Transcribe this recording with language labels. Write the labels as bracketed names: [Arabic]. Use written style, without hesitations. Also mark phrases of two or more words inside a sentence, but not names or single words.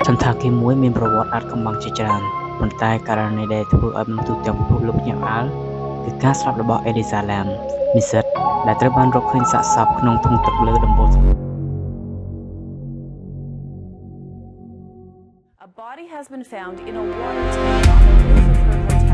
[Khmer] សន្តាគារមួយមានប្រវត្តិអាថ៌កំបាំងជាច្រើនប៉ុន្តែករណីដែលធ្វើឲ្យមនុស្សទូទាំងពិភពលោកភ្ញាក់ផ្អើលគឺការស្លាប់របស់ Elisa Lam និស្សិតដែលត្រូវបានរកឃើញសាកសពក្នុងធុងទឹកលើដំបូល [English] A body has been found in a water tank on the roof of her hotel.